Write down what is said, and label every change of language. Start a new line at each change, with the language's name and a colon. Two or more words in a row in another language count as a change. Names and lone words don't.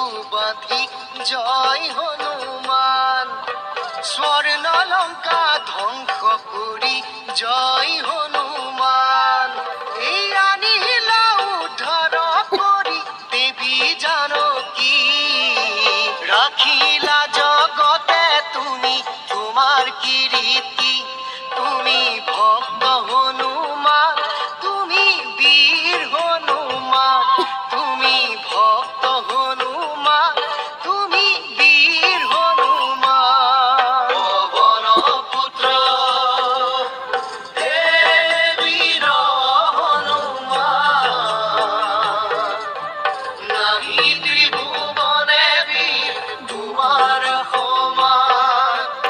Assamese: বাঁধি জয় হনুমান স্বৰ্ণ লংকা ধ্বংস কৰি জয় হনুমান এই আনিলা উদ্ধাৰ কৰি দেৱী জানকী ৰাখিলা জগতে তুমি তোমাৰ কীৰ্তি তুমি ভক্ত হনুমান তুমি বীর হনুমান তুমি ভক্ত হনুমান তুমি বীর হনুমান পবন পুত্র
Bangla: হে বীর হনুমান নাহি ত্রিভুবনে বীর তোমার সমান